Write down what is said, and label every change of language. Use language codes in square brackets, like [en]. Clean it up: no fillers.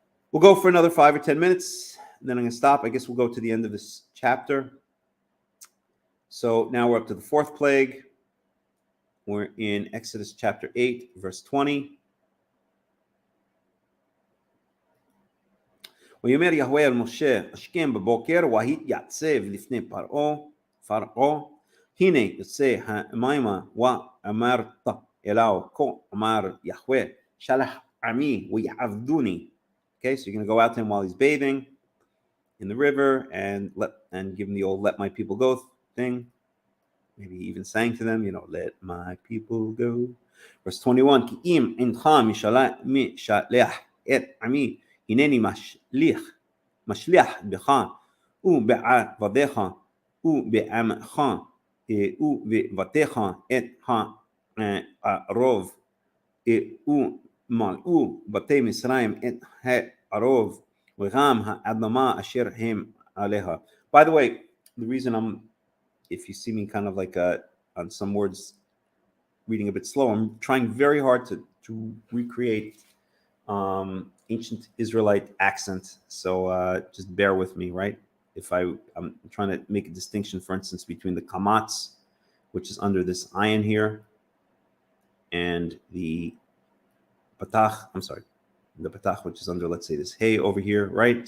[en] We'll go for another 5 or 10 minutes, and then I'm going to stop. I guess we'll go to the end of this chapter. So now we're up to the 4th plague. We're in Exodus chapter 8, verse 20. [he] ויאמר יהוה אל משה, השכם בבוקר והתייצב לפני פרעה, הנה יוצא המימה ואמרת אליו, כה אמר יהוה, שלח עמי ויעבדוני. [en] Okay, so you're going to go out to him while he's bathing in the river and give him the old "let my people go" thing. Maybe he even sang to them, "Let my people go." Verse 21, [he] כי אם אינך משלח את עמי, הנני משליח בך ובעבדיך ובעמך ובבתיך את הערוב ומלאו בתי מצרים את הערוב וגם האדמה אשר הם עליה. [en] By the way, the reason if you see me kind of like on some words reading a bit slow, I'm trying very hard to recreate ancient Israelite accent. So just bear with me, right? I'm trying to make a distinction, for instance, between the kamatz, which is under this ayin here, and the patach, the patach, which is under, let's say, this hey over here, right?